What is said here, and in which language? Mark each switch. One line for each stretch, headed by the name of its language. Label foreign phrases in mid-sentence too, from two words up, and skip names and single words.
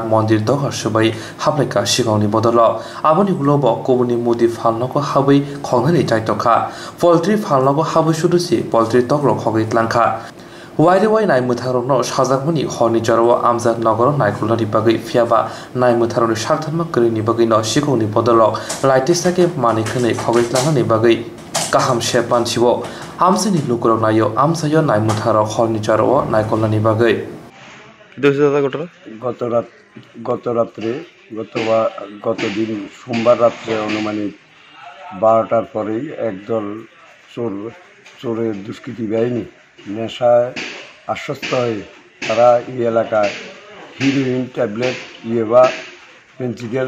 Kok Borok: mondir dogar subai haplaika sikhokrokni bodol aboni globo kobuni modi phalno ko habai khonani taitokha poultry phalno ko habai sudusi poultry tokro khogwi tlangkha Wai naimwthangrog no sajakmani horni jarawa amjad nagar naikolani bagai phiaba naimwthangrog ni sarthanma krini bagai no sikhokrokni bodol laitesake mani khwnwi khogwi tlangani bagai kaham shepan chibo amsini lukurok nayo amchaio naimwthangrog horni jarawa naikolani bagai
Bangla: গতদিন সোমবার রাত্রে অনুমানিক 12টার পরেই একদল চোরের দুষ্কৃতী বাহিনী নেশায় আশ্বস্ত হয়ে তারা এই এলাকায়
English: heroin tablet
Bangla: বা পেন্সিল